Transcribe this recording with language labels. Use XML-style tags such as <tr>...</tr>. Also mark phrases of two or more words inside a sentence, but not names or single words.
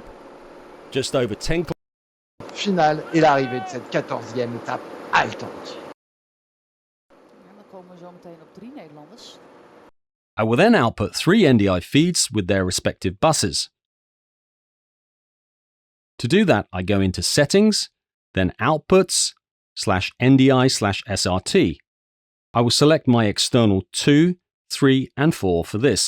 <en>Just over 10</en> <fr>finale et l'arrivée de cette 14e étape haletante.</fr> <nl>Dan komen we zo meteen op 3 Nederlanders.</nl> <en>I will then output 3 NDI feeds with their respective buses. To do that, I go into Settings, then Outputs, /NDI/SRT. I will select my external 2, 3, and 4 for this.</en>